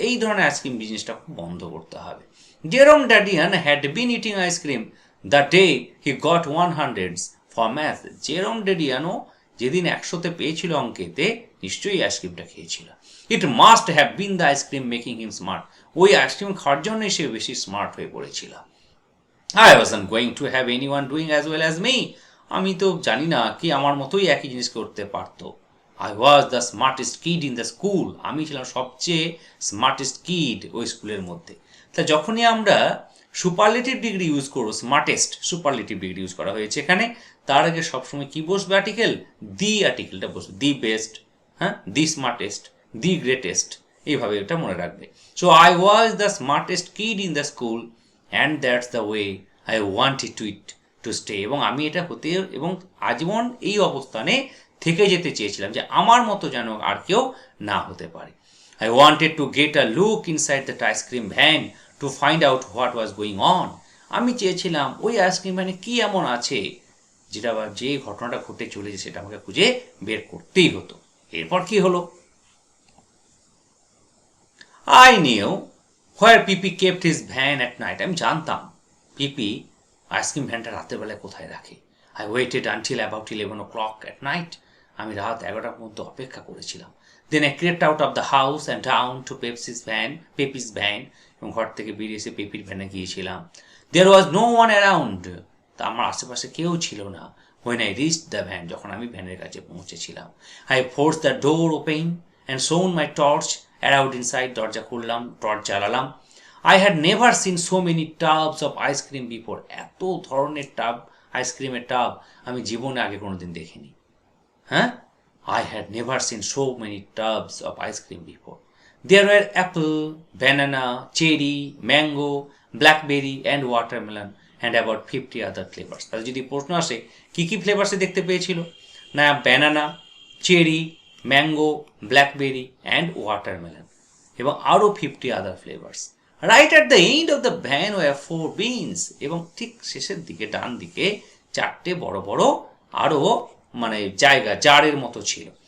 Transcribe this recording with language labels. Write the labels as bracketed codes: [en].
[bn] এই ধরনের আইসক্রিম বিজনেসটা বন্ধ করতে হবে। [en] Jerome Dadian had been eating ice cream the day he got 100 for math. [bn] জেরোম ড্যাডিয়ানও যেদিন 100তে পেয়েছিল অঙ্কেতে, নিশ্চয়ই আইসক্রিমটা খেয়েছিল। [en] It must have been the ice cream making him smart. [bn] ওই আইসক্রিম খাওয়ার জন্যই সে বেশি স্মার্ট হয়ে পড়েছিল। [en] I wasn't going to have anyone doing as well as me. [bn] আমি তো জানি না কি আমার মতোই একই জিনিস করতে পারতো। [en] I was the smartest kid in the school. [bn] আমি ছিলাম সবচেয়ে স্মার্টেস্ট কিড ওই স্কুলের মধ্যে। তা যখনই আমরা সুপারলেটিভ ডিগ্রি ইউজ করবো, স্মার্টেস্ট সুপারলেটিভ ডিগ্রি ইউজ করা হয়েছে এখানে, তার আগে সবসময় কি বসবে? আর্টিকেল, দি আর্টিকেলটা বসবে। দি বেস্ট, হ্যাঁ, দি স্মার্টেস্ট, দি গ্রেটেস্ট, এইভাবে এটা মনে রাখবে। [en] So I was the smartest kid in the school and that's the way I wanted to stay. [bn] এবং আমি এটা হতে এবং আজীবন এই অবস্থানে থেকে যেতে চেয়েছিলাম, যে আমার মতো যেন আর কেউ না হতে পারে। [en] I wanted to get a look inside that ice cream van to find out what was going on. [bn] আমি চেয়েছিলাম ওই আইসক্রিম ভ্যানে কী এমন আছে যেটা বা যে ঘটনাটা ঘটে চলেছে সেটা আমাকে খুঁজে বের করতেই হতো। এরপর কি হলো? [en] I knew where Pipi kept his van at night. [bn] আমি জানতাম পিপি আইসক্রিম ভ্যানটা রাতের বেলায় কোথায় রাখে। [en] I waited until about 11 o'clock at night. [bn] আমি রাত 11টা পর্যন্ত অপেক্ষা করেছিলাম। [en] Then I crept out of the house and down to Pepi's van. [bn] এবং ঘর থেকে বেরিয়ে এসে পেপির ভ্যানে গিয়েছিলাম। [en] There was no one around. [bn] তা আমার আশেপাশে কেউ ছিল না। [en] When I reached the van, [bn] যখন আমি ভ্যানের কাছে পৌঁছেছিলাম, [en] I forced the door open and shone my torch around inside. [bn] দরজা খুললাম, torch জ্বালালাম। [en] I had never seen so many tubs of ice cream before. [bn] এত ধরনের টাব, আইসক্রিমের টাব আমি জীবনে আগে কোনোদিন দেখিনি। [en] হ্যাঁ, I had never seen so many tubs of ice cream before. There were apple, banana, cherry, mango, blackberry and watermelon and about 50 other flavors. [bn] তাহলে যদি প্রশ্ন আসে কি কি ফ্লেভার্সে দেখতে পেয়েছিল, না banana, cherry, mango, blackberry and watermelon, এবং আরও 50 আদার flavours. [en] right at the end of the van were 4 beans, [bn] এবং ঠিক শেষের দিকে ডান দিকে 4টে বড় বড় আরও মানে জায়গা জারের মতো ছিল।